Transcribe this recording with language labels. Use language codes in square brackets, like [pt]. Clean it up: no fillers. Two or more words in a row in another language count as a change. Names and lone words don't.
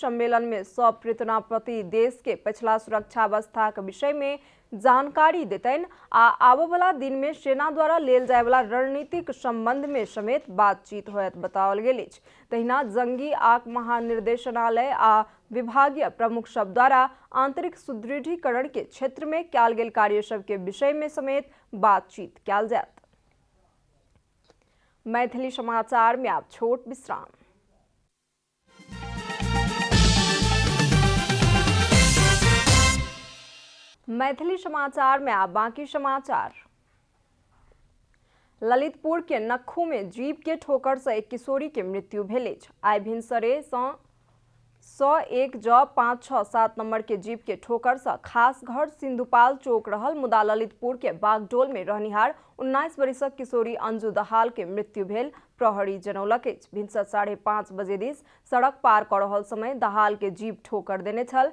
[mai] सम्मेलन में सब पृतना प्रति देश के पछिला सुरक्षा अवस्था के विषय में जानकारी देतनि आ आबय वाला दिन में सेना द्वारा लेल जाय वाला रणनीतिक संबंध में समेत बातचीत होयत बताओल गेल अछि। तहिना जंगी आक महानिर्देशनालय आ विभागीय प्रमुख सब द्वारा आंतरिक सुदृढ़ीकरण के क्षेत्र में कयल गेल कार्य सब के विषय में समेत बातचीत कयल जायत। मैथिली समाचार में आप छोट विश्राम। मैथिली समाचार में आप बाकी समाचार। ललितपुर के नक्खू में जीप के ठोकर से एक किशोरी के मृत्यु भेल अछि। आइ भिनसरे सँ 101 ज 567 नंबर के जीप के ठोकर से खास घर सिंधुपाल चौक रहल मुदा ललितपुर के बागडोल में रहनिहार 19 वर्षक किशोरी अंजू दहाल के मृत्यु भेल। प्रहरी जनौलक अछि भिनसर 5:30 बजे दिस सड़क पार कर रहल समय दहाल के जीप ठोकर देने छल।